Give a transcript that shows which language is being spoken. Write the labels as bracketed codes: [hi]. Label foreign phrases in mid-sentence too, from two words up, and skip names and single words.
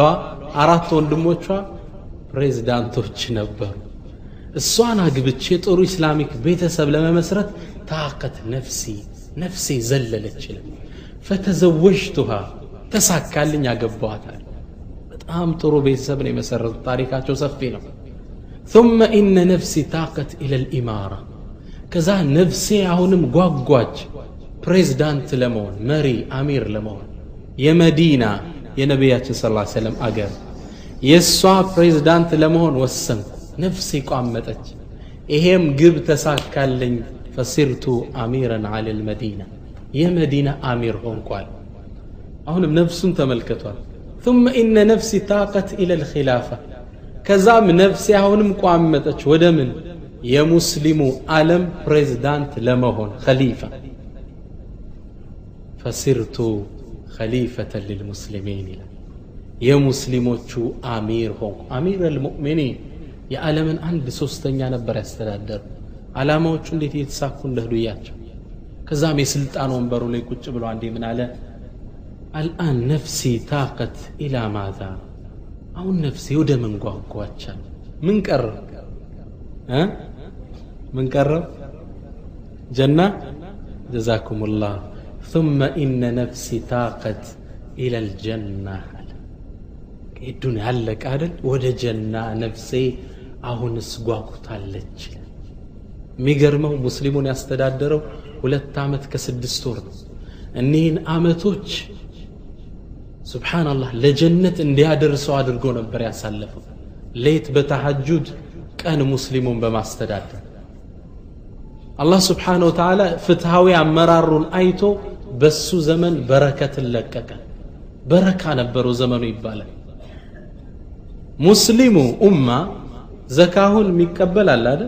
[am] 4 ወንድሞቿ ፕሬዝዳንቶች ነበሩ። እሷን አግብቼ ጥሩ ኢስላሚክ ቤተሰብ ለመመስረት ታቀት ነፍሴ ዘለለች ይላል። ፈተዘወጅቱሃ ተሳካልኝ፣ አገባኋታል። በጣም ጥሩ ቤተሰብ ነው የመሰረቱት። ታሪካቸው ሰፊ ነው። [ar] ثم إن نفسي طاقت إلى الإمارة كذا نفسي [am] አሁንም ጓጓች ፕሬዝዳንት ለመሆን፣ መሪ አሚር ለመሆን። የመዲና የነቢያችን [ar] صلى الله عليه وسلم [am] አገር የሷ ፕሬዝዳንት ለመሆን ወሰንኩ። ነፍሴ ቋመጠች፣ ይሄም ግብ ተሳካልኝ። [ar] فصرت أميرا على المدينة [am] የመዲና አሚር ሆንኳል። አሁንም ነፍሱን ተመልከቷል። [ar] ثم إن نفسي طاقت إلى الخلافة [am] ከዛም ነፍሴ አሁንም ቋመጠች ወደ ምን? የሙስሊሙ ዓለም ፕሬዝዳንት ለመሆን ኸሊፋ። [ar] فصرت خليفة للمسلمين [am] ይላል። የሙስሊሞቹ አሚር ሆንኩ። [ar] أمير المؤمنين [am] የዓለምን 1/3 ነበር ያስተዳደሩ። ዓላማዎቹ እንዴት እየተሳኩ እንደሄዱ እያቸው። ከዛም የስልጣን ወንበሩ ላይ ቁጭ ብሎ አንዴ ምን አለ? [ar] الآن نفسي طاقت إلى ماذا؟ [am] አሁን ነፍሴ ወደ ምን ጓጓቻል? ምን ቀረ? ምን ቀረ? ጀና። [ar] جزاكم الله. ثم إن نفسي طاقت إلى الجنة. الدنيا علق አይደል? [am] ወደ ጀና ነፍሴ አሁንስ ጓጉታለች። የሚገርመው ሙስሊሙን ያስተዳደረው 2 ዓመት ከ6 ወር ነው። እኒህን ዓመቶች ሱብሃንአላህ ለጀነት እንዲያደርሰው አድርጎ ነበር ያሳለፈው። ሌት በተሐጁድ ቀን ሙስሊሙን በማስተዳደር [ar] الله سبحانه وتعالى [am] ፍትሃዊ አመራሩን አይቶ በሱ ዘመን በረከትን ለቀቀ። በረካ ነበረው ዘመኑ ይባላል። ሙስሊሙ ኡማ ዘካሁን የሚቀበል አለ አይደል?